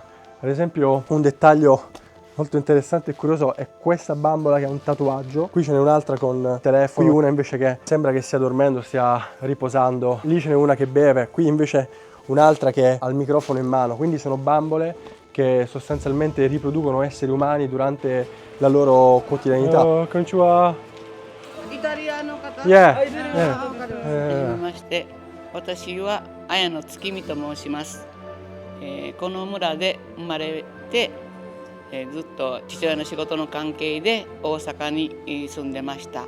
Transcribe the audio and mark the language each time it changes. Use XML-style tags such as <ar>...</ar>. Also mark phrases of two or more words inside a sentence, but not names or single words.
<it>Ad esempio, un dettaglio molto interessante e curioso è questa bambola che ha un tatuaggio. Qui ce n'è un'altra con telefono, qui una invece che sembra che stia dormendo, stia riposando. Lì ce n'è una che beve, qui invece un'altra che ha il microfono in mano. Quindi sono bambole che sostanzialmente riproducono esseri umani durante la loro quotidianità.</it> <ja>Oh, konnichiwa. Italiano kata?</ja> <en>Yeah.</en> <ja>はじめまして、私は綾野月見と申します。この村で生まれて、ずっと父親の仕事の関係で大阪に住んでました。</ja>